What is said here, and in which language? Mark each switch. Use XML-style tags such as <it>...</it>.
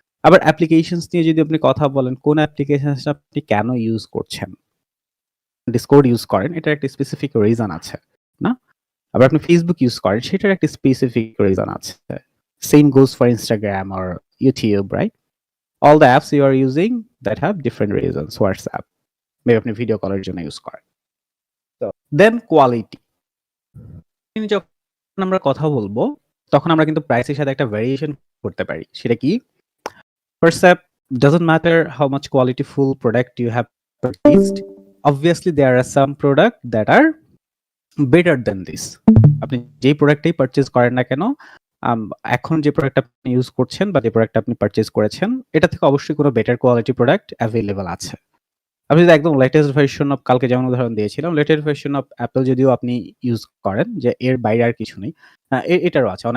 <bn>আবার অ্যাপ্লিকেশনস নিয়ে যদি আপনি কথা বলেন, কোন অ্যাপ্লিকেশনসটা আপনি কেন ইউজ করছেন? ডিসকর্ড ইউজ করেন, এটার একটা স্পেসিফিক রিজন আছে, না? আবার আপনি ফেসবুক ইউজ করেন, সেটার একটা স্পেসিফিক রিজন আছে।</bn> <en>Same goes for Instagram or YouTube, right? All the apps you are using that have different reasons.</en> <bn>WhatsApp, maybe আপনি ভিডিও কলের জন্য ইউজ করেন। তো দেন কোয়ালিটি। যখন আমরা কথা বলবো, তখন আমরা কিন্তু প্রাইসের সাথে একটা ভেরিয়েশন করতে পারি। সেটা কি?</bn> <en>First up, doesn't matter how much qualityful product you have purchased. Obviously, there are some product that are better than this.</en> <bn>আপনি যে প্রোডাক্টই পারচেজ করেন না কেন, এখন যে প্রোডাক্ট আপনি ইউজ করছেন বা যে প্রোডাক্ট আপনি পারচেজ করেছেন, এটা থেকে অবশ্যই কোনো বেটার কোয়ালিটি প্রোডাক্ট অ্যাভেলেবল আছে। আপনি যদি একদম লেটেস্ট ভার্সন অফ, কালকে যেমন উদাহরণ দিয়েছিলাম, লেটেস্ট ভার্সন অফ অ্যাপল যদিও আপনি ইউজ করেন, যে এর বাইরে আর কিছু নেই, এটারও আছে।</bn>